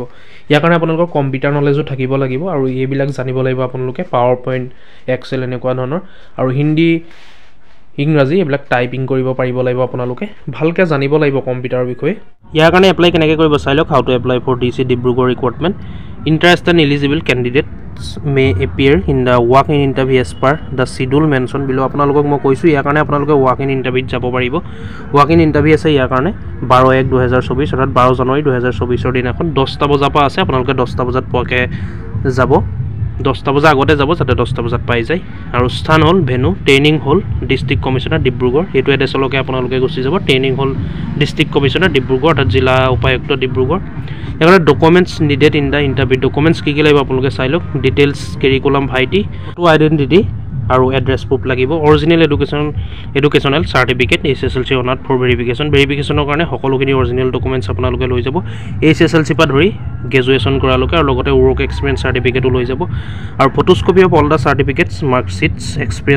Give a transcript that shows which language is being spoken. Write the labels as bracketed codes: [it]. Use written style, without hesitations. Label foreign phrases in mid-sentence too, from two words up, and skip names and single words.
[as] ইয়াৰ কাৰণে আপোনালোকৰ [en] computer knowledge [as] থাকিব লাগিব, আৰু এইবিলাক জানিব লাগিব আপোনালোকে, PowerPoint, Excel এনেকুৱা ধৰণৰ, আৰু হিন্দী, ইংৰাজী এইবিলাক টাইপিং কৰিব পাৰিব লাগিব। আপোনালোকে ভালকৈ জানিব লাগিব কম্পিউটাৰৰ বিষয়ে। ইয়াৰ কাৰণে এপ্লাই কেনেকৈ কৰিব চাই লওক। [en] How to apply for DC Dibrugarh recruitment. Interested and eligible candidates may appear in the walk-in interview as per the schedule mentioned below. [as] আপোনালোকক মই কৈছোঁ, ইয়াৰ কাৰণে আপোনালোকে [en] walk-in interviewত [as] যাব পাৰিব। [en] walk-in interview [as] আছে ইয়াৰ কাৰণে 12/1/2024 অৰ্থাৎ 12 জানুৱাৰী 2024 দিনাখন 10টা বজাৰ পৰা আছে। আপোনালোকে 10টা বজাত পোৱাকৈ যাব। 10টা বজাৰ আগতে যাব যাতে 10টা বজাত পাই যায় আৰু স্থান হ'ল [en] venue training hall district commissioner Dibrugarh [as] এইটো এড্ৰেছলৈকে আপোনালোকে গুচি যাব [en] training hall district commissioner Dibrugarh [as] অৰ্থাৎ জিলা উপায়ুক্ত ডিব্ৰুগড় এখানে [en] documents needed in the interview [as] ডকুমেণ্টছ কি লাগিব আপোনালোকে চাই লওক [en] details curriculum vitae to identity [as] আৰু [en] address proof [as] লাগিব [en] original educational certificate [as] HSLC অনাৰ্ড ফৰ ভেৰিফিকেশ্যনৰ কাৰণে সকলোখিনি [en] original documents [as] আপোনালোকে লৈ যাব HSLC পৰা ধৰি গ্ৰেজুৱেশ্যন কৰালৈকে আৰু লগতে [en] work experience certificate [as] লৈ যাব আৰু [en] photocopy of all the certificates marksheets experience